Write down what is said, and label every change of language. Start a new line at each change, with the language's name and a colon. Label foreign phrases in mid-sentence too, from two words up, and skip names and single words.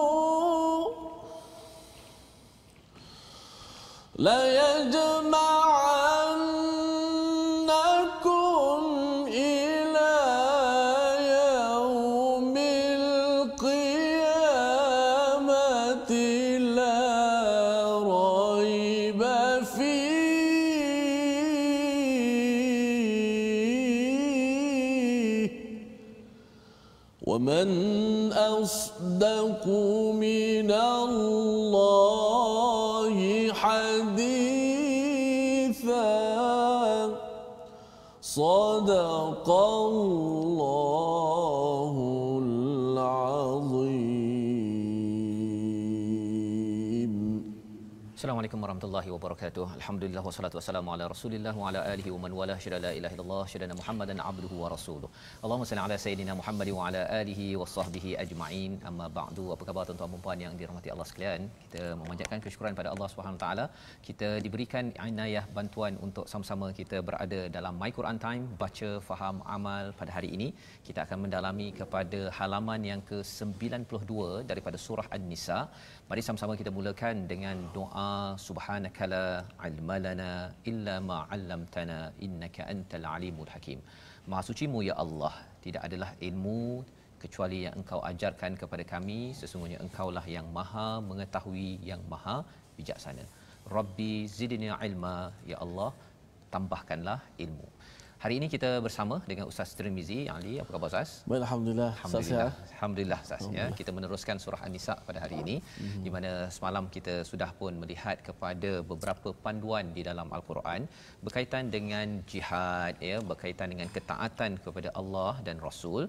Arabic: ليجمعنكم إلى يوم القيامة لا ريب فيه ومن أصدق من الله حديثا صدق الله العظيم. السلام عليكم ورحمة الله وبركاته. الحمد لله والصلاة والسلام على رسول الله وعلى آله ومن والى شهد لا إله إلا الله شهد محمدا عبده ورسوله. اللهم صل على سيدنا محمد وعلى آله وصحبه أجمعين. أما بعد.
Malay: Apa khabar tuan-tuan dan puan yang dirahmati Allah sekalian? Kita memanjatkan kesyukuran pada
Arabic: الله سبحانه وتعالى.
Malay: Kita diberikan inayah bantuan untuk sama-sama kita berada dalam My Quran Time, baca, faham, amal. Pada hari ini kita akan mendalami kepada halaman yang ke-92 daripada surah An-Nisa. Mari sama-sama kita mulakan dengan doa
Arabic: سبحانك لا علم لنا إلا ما علمتنا إنك أنت العليم الحكيم.
Malay: Maha sucimu ya Allah, tidak adalah ilmu kecuali yang engkau ajarkan kepada kami, sesungguhnya engkaulah yang maha mengetahui, yang maha bijaksana.
Arabic: رب زدني علما,
Malay: ya Allah tambahkanlah ilmu. Hari ini kita bersama dengan Ustaz Tirmizi Ali. Apa khabar Ustaz? Baik, alhamdulillah. Alhamdulillah Ustaz ya. Kita meneruskan surah An-Nisa pada hari ini, di mana semalam kita sudah pun melihat kepada beberapa panduan di dalam Al-Quran berkaitan dengan jihad ya, berkaitan dengan ketaatan kepada Allah dan Rasul.